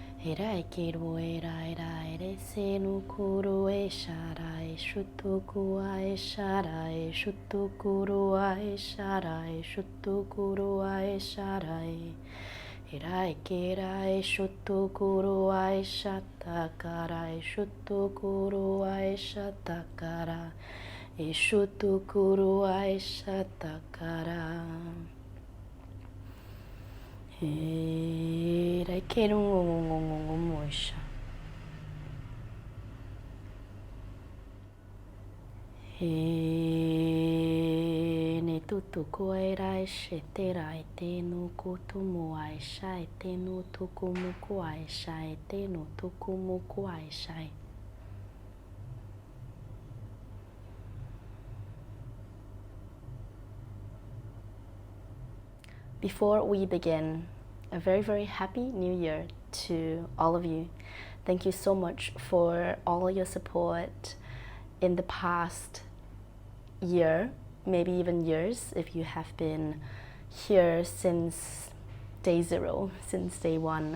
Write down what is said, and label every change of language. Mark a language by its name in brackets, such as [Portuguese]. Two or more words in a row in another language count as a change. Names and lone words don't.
[English] Hirai kiru erai rai re senu kuru e sharai shutuku ai sharai shutukuru ai sharai shutukuru ai sharai Hirai kirai shutukuru ai shatakarai shutukuru ai shatakara Ishutukuru ai shatakara Hirai kiru moisha Ne tutuku ai rai shete rai te no kutumu ai shai te no tukumuku ai shai te no tukumuku ai shai Before we begin, a very, very happy new year to all of you. Thank you so much for all your support in the past year, maybe even years, if you have been here since day zero, since day one.